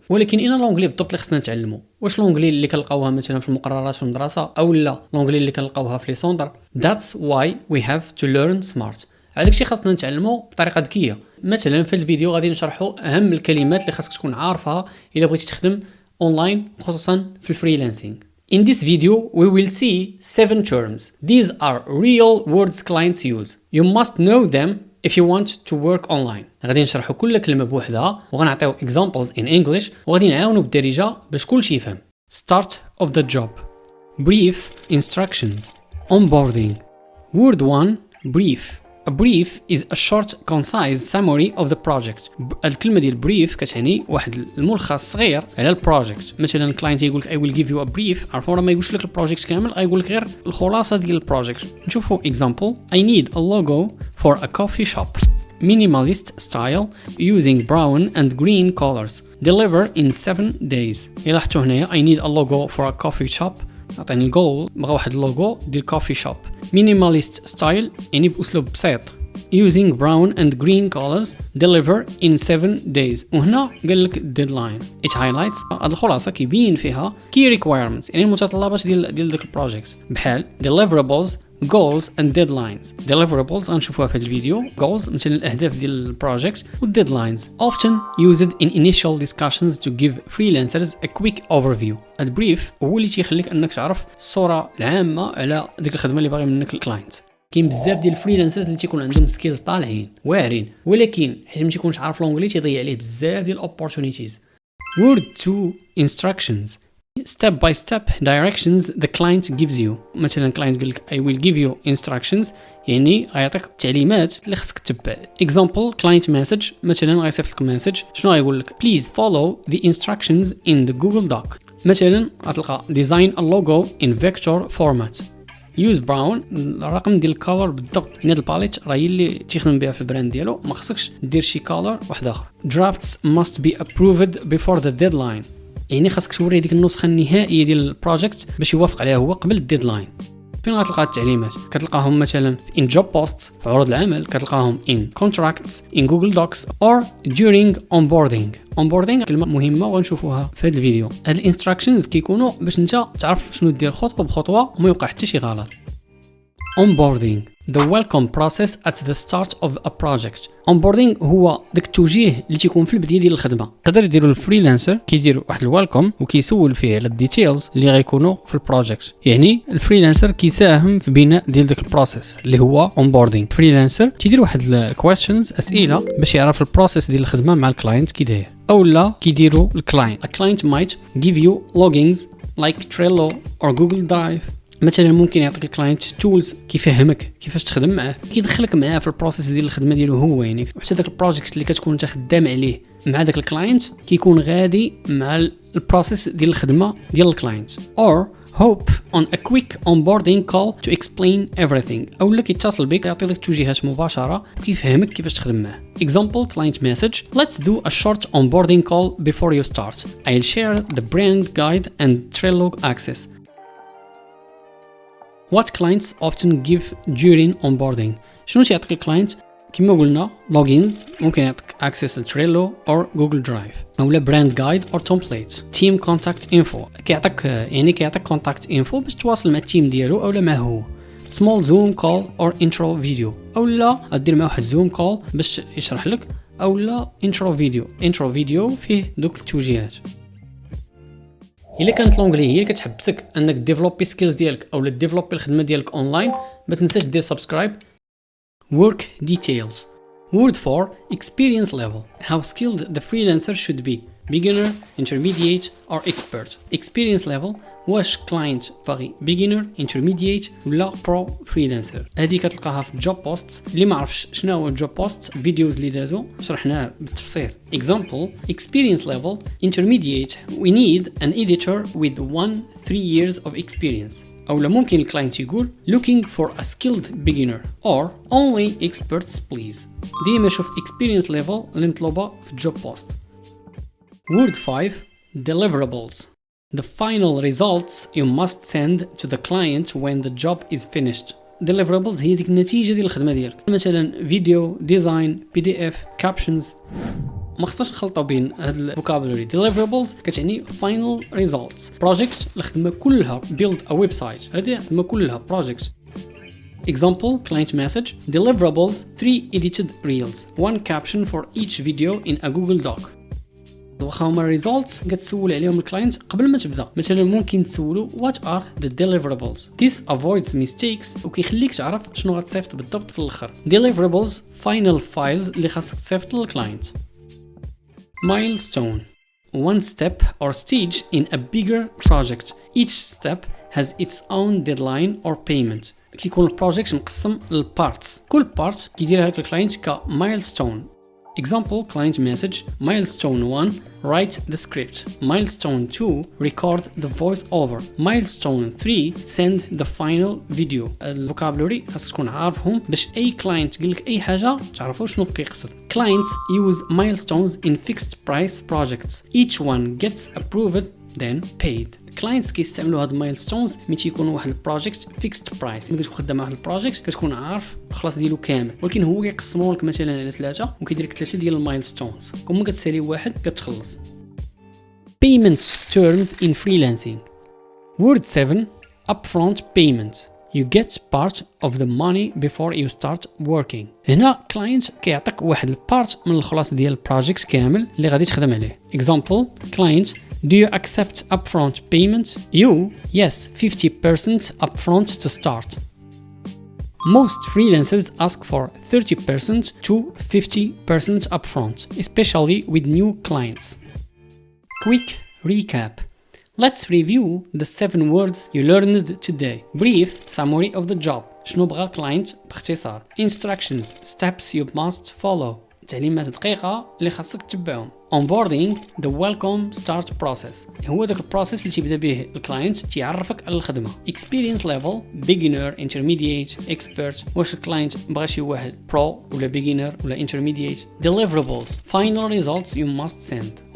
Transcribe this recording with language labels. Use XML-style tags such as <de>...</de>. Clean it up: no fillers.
<ar>ولكن اين لونجلي بالضبط اللي خصنا نتعلمو؟ واش لونجلي اللي كنلقاوها مثلا في المقررات في المدرسه، او لا لونجلي اللي كنلقاوها في لي سونتر؟</ar> <en>That's why we have to learn smart.</en> <ar>على داكشي خاصنا نتعلمو بطريقه ذكيه. مثلا في الفيديو غادي نشرحوا اهم الكلمات اللي خاصك تكون عارفها الا بغيتي تخدم اونلاين، خصوصا في الفريلانسينغ.</ar> <en>In this video, we will see 7 terms. These are real words clients use. You must know them if you want to work online.</en> <ar>غادي نشرحوا كل كلمة بوحدها وغنعطيو</ar> <en>examples in English</en> <ar>وغادي نعاونوا بالدارجة باش كلشي يفهم.</ar> <en>Start of the job. Brief instructions. Onboarding. Word 1. Brief. A brief is a short, concise summary of the project.</en> <ar>الكلمة ديال brief كتعني واحد الملخص صغير على البروجيكت. مثلا الكلاينت يقول لك</ar> <en>I will give you a brief،</en> <ar>عرفوا راه ما يقولش لك البروجيكت كامل، غيقول لك غير الخلاصة ديال البروجيكت. نشوفوا example.</ar> <en>I need a logo for a coffee shop. Minimalist style using brown and green colors. Deliver in 7 days.</en> <ar>إلا لاحظتوا هنايا</ar> <en>I need a logo for a coffee shop.</en> <ar>عطيني الجول، بغا واحد اللوغو ديال كوفي شوب. مينيماليست ستايل يعني باسلوب بسيط.</ar> <en>using brown and green colors. deliver in 7 days.</en> <ar>وهنا قال لك deadline.</ar> <en>it highlights</en> <ar>هاد الخلاصه كيبين فيها</ar> <en>key requirements</en> <ar>يعني المتطلبات ديال داك البروجيكت، بحال</ar> <en>deliverables, goals and deadlines.</en> <ar>deliverables غنشوفوها في الفيديو.</ar> <en>goals</en> <ar>مثلا الاهداف ديال البروجيكت، و</ar> <en>deadlines often used in initial discussions to give freelancers a quick overview.</en> <ar>البريف هو اللي تيخليك انك تعرف الصوره العامه على ديك الخدمه اللي باغي منك الكلاينت. كاين بزاف ديال الفريلانسرز اللي تيكون عندهم سكيلز طالعين واعرين، ولكن حيت ما تيكونش عارف لونجلي تيضيع عليه بزاف ديال opportunities.</ar> <en>word 2. instructions. step by step directions the client gives you.</en> <ar>مثلا client قال لك</ar> <en>I will give you instructions</en> <ar>يعني غيعطيك التعليمات اللي خصك تتبع.</ar> <en>example client message،</en> <ar>مثلا غيصيفط لك مسج شنو غيقول لك</ar> <en>please follow the instructions in the Google Doc.</en> <ar>مثلا غتلقى</ar> <en>design a logo in vector format. use brown</en> <ar>الرقم ديال الكالر بالضبط، يعني هاد الباليت راه هي اللي تيخدم بها في البراند ديالو، ما خصكش دير شي كالر واحد اخر.</ar> <en>drafts must be approved before the deadline</en> <ar>يعني خاصك توري ديك النسخه النهائيه ديال البروجيكت باش يوافق عليها هو قبل الديدلاين. فين غتلقى التعليمات؟ كتلقاهم مثلا</ar> <en>in job posts</en> <ar>في عروض العمل، كتلقاهم</ar> <en>in contracts in Google Docs or during onboarding.</en> <ar>onboarding كلمه مهمه وغنشوفوها في هذا الفيديو. هاد الانستراكشنز كيكونوا باش انت تعرف شنو دير خطوه بخطوه وما يوقع حتى شي غلط.</ar> <en>onboarding. The welcome process at the start of a project.</en> <ar>onboarding هو داك التوجيه اللي تيكون في البدايه ديال الخدمه. يقدر يديروا الفريلانسر كيدير واحد الويلكم وكيسول فيه على الديتيلز اللي غيكونوا في البروجيكت، يعني الفريلانسر كيساهم في بناء ديال داك البروسيس اللي هو onboarding. الفريلانسر تيدير واحد الكويستشنز اسئله باش يعرف البروسيس ديال الخدمه مع الكلاينت كي داير، او لا كيديروا الكلاينت.</ar> <en>a client might give you logins like Trello or Google Drive.</en> <ar>مثلا ممكن يعطيك الكلاينت تولز كيفهمك كيفاش تخدم معاه، كيدخلك معاه في البروسيس ديال الخدمه ديالو هو، يعني حتى داك البروجيكت اللي كتكون انت خدام عليه مع داك الكلاينت كيكون غادي مع البروسيس ديال الخدمه ديال الكلاينت.</ar> <en>or hope on a quick onboarding call to explain everything.</en> <ar>او لا كيتصل بك يعطي لك توجيهات مباشره وكيفهمك كيفاش تخدم معاه.</ar> <en>example client message. let's do a short onboarding call before you start. I'll share the brand guide and Trello access. What clients often give during onboarding.</en> <ar>شنو تيعطيك الكلاينت؟ كما قلنا</ar> <en>logins،</en> <ar>ممكن يعطيك</ar> <en>access to Trello or Google Drive، او لا brand guide or template. team contact info</en> <ar>كيعطيك contact info باش تواصل مع التيم ديالو او لا معه هو.</ar> <en>small zoom call or intro video،</en> <ar>او لا دير معه واحد zoom call باش يشرح لك، او لا intro video فيه دوك التوجيهات. الا كانت لونجلي هي اللي كتحبسك انك ديفلوبي سكيلز ديالك او ديفلوبي الخدمه ديالك اونلاين، ما تنساش دير سبسكرايب.</ar> <en>work details. word 4. experience level. how skilled the freelancer should be. beginner, intermediate or expert. experience level</en> <ar>واش كلاينت باغي</ar> <en>beginner, intermediate ولا pro freelancer.</en> <ar>هذه كتلقاها في job posts. اللي ما عرفش شنو هو job post، فيديوز اللي دازو شرحناه بالتفصيل.</ar> <en>example experience level intermediate. we need an editor with 1-3 years of experience.</en> <ar>او لا ممكن الكلاينت يقول</ar> <en>looking for a skilled beginner or only experts please.</en> <ar>ديما شوف experience level اللي مطلوبه في job post.</ar> <en>word 5. deliverables. the final results you must send to the client when the job is finished.</en> <ar>deliverables هي ديك النتيجه ديال الخدمه ديالك، مثلا فيديو، ديزاين، PDF، captions. ما خصناش نخلطوا بين هاد الفوكابولري.</ar> <en>deliverables كتعني final results.</en> <ar>project الخدمه كلها</ar> <en>build a website،</en> <ar>هذه الخدمه كلها project.</ar> <en>Example, client message, deliverables 3 edited reels, 1 caption for each video in a Google Doc.</en> <ar>واخا هما results كتسول عليهم الكلاينت قبل ما تبدا. مثلا ممكن تسولو</ar> <en>what are the deliverables. This avoids mistakes</en> <ar>وكيخليك تعرف شنو غتصيفط بالضبط في الاخر. deliverables</ar> <en>final files</en> <ar>اللي خاصك تصيفط للكلاينت.</ar> <en>milestone, one step or stage in a bigger project. Each step has its own deadline or payment.</en> <ar>كيكون البروجيكت مقسم للبارتس، كل بارت كيديرها لك الكلاينت كمايلستون.</ar> <en>Example, client message, milestone 1, write the script. Milestone 2, record the voice over. Milestone 3, send the final video.</en> <ar>الفوكابولري خاصك تكون عارفهم باش اي كلاينت يقول لك اي حاجه تعرفوا شنو كيقصد.</ar> <en>Clients use milestones in fixed price projects. Each one gets approved then paid.</en> <ar>كلاينتس كيستعملوا هاد المايلستونز ملي تيكونوا واحد البروجيكت فيكست برايس. ملي كتكون خدام واحد البروجيكت كتكون عارف الخلاص ديالو كامل، ولكن هو كيقسموا لك مثلا على 3 وكيدير لك 3 ديال المايلستونز. كون كتسالي واحد كتخلص.</ar> <en>payment terms in freelancing. word 7, upfront payment. You get part of the money before you start working.</en> <ar>هنا كلاينت كيعطيك واحد البارت من الخلاص ديال البروجيكت كامل اللي غادي تخدم عليه.</ar> <en>Example, client, do you accept upfront payment? You, yes, 50% upfront to start. Most freelancers ask for 30% to 50% upfront, especially with new clients. Quick recap. Let's review the 7 words you learned today. Brief summary of the job.</en> <ar>شنو بغا الكلاينت باختصار.</ar> <en>Instructions, steps you must follow.</en> <ar>تعليمات دقيقة اللي خاصك تتبعهم.</ar> <en>Onboarding, the welcome start process.</en> <ar>هو داك البروسيس اللي تيبدا به الكلاينت تيعرفك على الخدمة.</ar> <en>Experience level, beginner, intermediate, expert.</en> <ar>واش الكلاينت بغا شي واحد pro ولا beginner ولا intermediate.</ar> <en>Deliverables, final results you must send.</en>